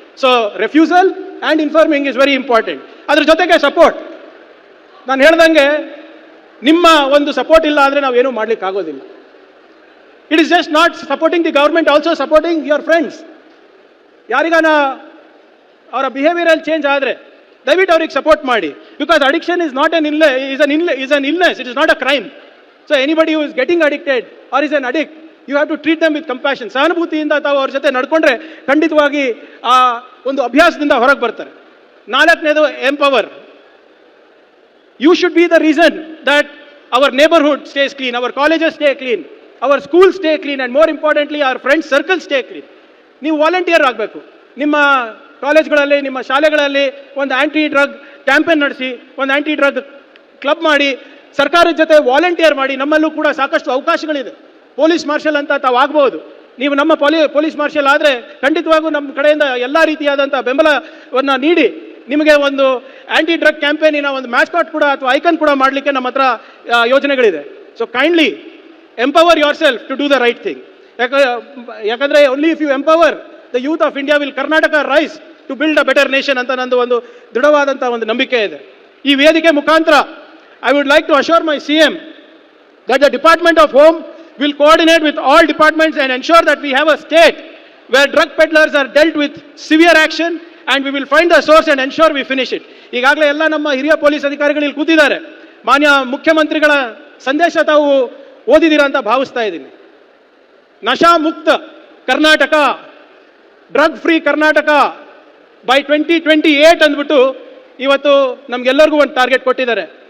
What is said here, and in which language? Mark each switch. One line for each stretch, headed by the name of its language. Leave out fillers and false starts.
English: So refusal and informing is very important.
Kannada: ಅದ್ರ ಜೊತೆಗೆ support. ನಾನು ಹೇಳ್ದಂಗೆ ನಿಮ್ಮ ಒಂದು ಸಪೋರ್ಟ್ ಇಲ್ಲ ಅಂದರೆ ನಾವೇನೂ ಮಾಡ್ಲಿಕ್ಕೆ ಆಗೋದಿಲ್ಲ.
English: It is just not supporting the government, also supporting your friends.
Kannada: ಯಾರಿಗಾನ ಅವರ ಬಿಹೇವಿಯರಲ್ಲಿ ಚೇಂಜ್ ಆದರೆ ದಯವಿಟ್ಟು ಅವ್ರಿಗೆ ಸಪೋರ್ಟ್ ಮಾಡಿ.
English: Because addiction is not is an illness, it is not a crime. So anybody who is getting addicted or is an addict, you have to treat them with compassion.
Kannada: ಸಹಾನುಭೂತಿಯಿಂದ ತಾವು ಅವ್ರ ಜೊತೆ ನಡ್ಕೊಂಡ್ರೆ ಖಂಡಿತವಾಗಿ ಆ ಒಂದು ಅಭ್ಯಾಸದಿಂದ ಹೊರಗೆ ಬರ್ತಾರೆ. 4ನೇದು empower.
English: You should be the reason that our neighborhood stays clean, our colleges stay clean, our schools stay clean, and more importantly our friends circle stay clean.
Kannada: ನೀವು ವಾಲಂಟಿಯರ್ ಆಗಬೇಕು. ನಿಮ್ಮ ಕಾಲೇಜ್ಗಳಲ್ಲಿ, ನಿಮ್ಮ ಶಾಲೆಗಳಲ್ಲಿ ಒಂದು ಆ್ಯಂಟಿ ಡ್ರಗ್ ಕ್ಯಾಂಪೇನ್ ನಡೆಸಿ, ಒಂದು anti drug club ಮಾಡಿ, ಸರ್ಕಾರದ ಜೊತೆ ವಾಲಂಟಿಯರ್ ಮಾಡಿ. ನಮ್ಮಲ್ಲೂ ಕೂಡ ಸಾಕಷ್ಟು ಅವಕಾಶಗಳಿದೆ. ಪೊಲೀಸ್ ಮಾರ್ಷಲ್ ಅಂತ ತಾವು ಆಗ್ಬೋದು. ನೀವು ನಮ್ಮ ಪೊಲೀಸ್ ಮಾರ್ಷಲ್ ಆದರೆ ಖಂಡಿತವಾಗೂ ನಮ್ಮ ಕಡೆಯಿಂದ ಎಲ್ಲ ರೀತಿಯಾದಂಥ ಬೆಂಬಲವನ್ನು ನೀಡಿ ನಿಮಗೆ ಒಂದು ಆಂಟಿ ಡ್ರಗ್ ಕ್ಯಾಂಪೇನಿನ ಒಂದು ಮ್ಯಾಸ್ಕಾಟ್ ಕೂಡ ಅಥವಾ ಐಕನ್ ಕೂಡ ಮಾಡಲಿಕ್ಕೆ ನಮ್ಮ ಹತ್ರ ಯೋಜನೆಗಳಿದೆ.
English: So kindly empower yourself to do the right thing. ಯಾಕಂದರೆ only if you empower the youth of India will Karnataka rise to build a better nation
Kannada: ಅಂತ ನಂದು ಒಂದು ದೃಢವಾದಂಥ ಒಂದು ನಂಬಿಕೆ ಇದೆ. ಈ ವೇದಿಕೆ ಮುಖಾಂತರ
English: I would like to assure my CM that the Department of Home will coordinate with all departments and ensure that we have a state where drug peddlers are dealt with severe action and we will find the source and ensure we finish it.
Kannada: ಈಗಾಗಲೇ ಎಲ್ಲ ನಮ್ಮ ಹಿರಿಯ police ಅಧಿಕಾರಿಗಳು ಇಲ್ಲಿ ಕೂತಿದ್ದಾರೆ. ಮಾನ್ಯ ಮುಖ್ಯಮಂತ್ರಿಗಳ ಸಂದೇಶ ತಾವು ಓದಿದ್ದೀರಾ ಅಂತ ಭಾವಿಸ್ತಾ ಇದ್ದೀನಿ. ನಶಾ ಮುಕ್ತ Karnataka, drug free Karnataka by 2028 ಅಂದ್ಬಿಟ್ಟು ಇವತ್ತು ನಮ್ಗೆಲ್ಲರಿಗೂ ಒಂದು ಟಾರ್ಗೆಟ್ ಕೊಟ್ಟಿದ್ದಾರೆ.